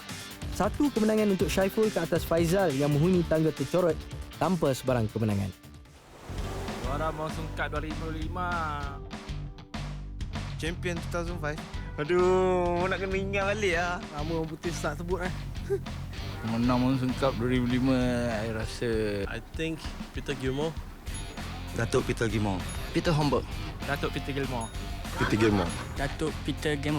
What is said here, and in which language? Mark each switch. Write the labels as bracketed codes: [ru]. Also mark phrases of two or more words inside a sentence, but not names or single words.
[ms] 1 kemenangan untuk Syaiful ke atas Faizal yang menghuni tangga tercorot tanpa sebarang kemenangan. Juara Monsoon Cup 2005. Champion 2005. Aduh, nak kena ingat balik lah. Lama orang putih start sebut Menang Monsoon Cup 2005, saya rasa [en] I think Peter Gilmore. [ms] Datuk Peter Gilmore. Peter Homburg. Datuk Peter Gilmore. Peter Gilmore. Datuk Peter Gilmore.